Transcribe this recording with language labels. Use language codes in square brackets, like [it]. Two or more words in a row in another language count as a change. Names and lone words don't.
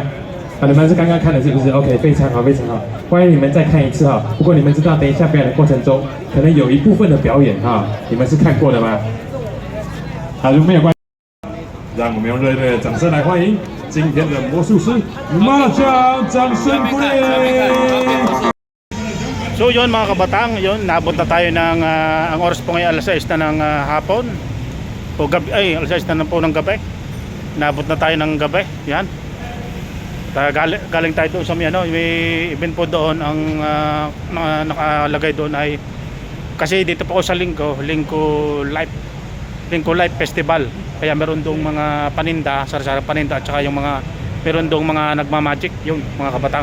[zh] 你们是刚刚看的，是不是 ？OK， 非常好，非常好，欢迎你们再看一次哈。不过你们知道，等一下表演的过程中，可能有一部分的表演哈，你们是看过的吗？好，就没有关系。让我们用热烈的掌声来欢迎今天的魔术师马拉酱，掌声鼓励。 [tl] So yun mga kabatang, yun, naabot na tayo ng, ang oras po ngayon alas 6 na ng hapon. O gabi, ay, alas 6 na po ng gabi. Naabot na tayo ng gabi, yan. Galing tayo doon sa may event po doon. Ang nakalagay doon ay, kasi dito po ako sa Lingko Life Festival, kaya meron doong mga paninda, sari-sari paninda, at saka yung mga meron doong mga nagmamagic, yun mga kabatang.